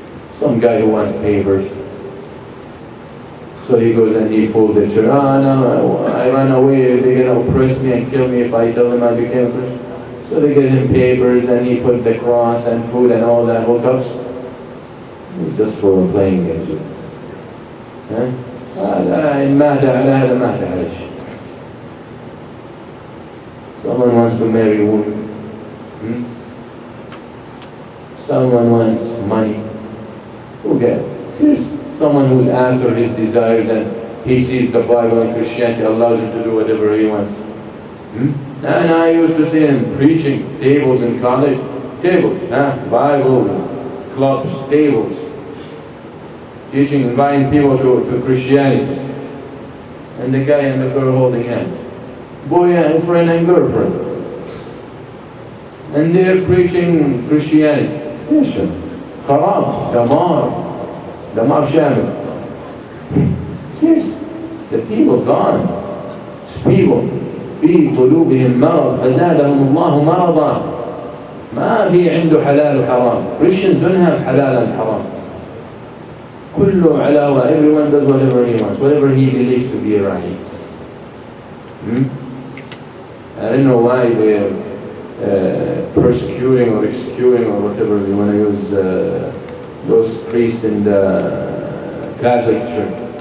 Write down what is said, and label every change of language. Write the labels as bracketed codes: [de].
[en] Some guy who wants papers. So he goes and he fooled the church. No, I ran away, they're going to oppress me and kill me if I tell them I became a Christian. So they get him papers and he put the cross and food and all that hookups. It's just for playing games with us. [ar] إن مات على هذا مات على شيء. [en] Someone wants to marry a woman. Someone wants money. Who gets it? Seriously. Someone who's after his desires and he sees the Bible and Christianity allows him to do whatever he wants. And I used to see him preaching tables in college. Tables, Bible, clubs, tables. Teaching, inviting people to Christianity. And the guy and the girl holding hands. Boyfriend and girlfriend. And they're preaching Christianity. [ar] Kharab, damar shamil. [en] Seriously, the people gone. People. [ar] في قلوبهم مرض فزادهم الله مرضا. ما في عنده حلال وحرام. [en] Christians don't have halal and haram. [ar] كله علاوة. [en] Everyone does whatever he wants, whatever he believes to be right. I don't know why they're persecuting or executing or whatever you want to use those priests in the Catholic Church.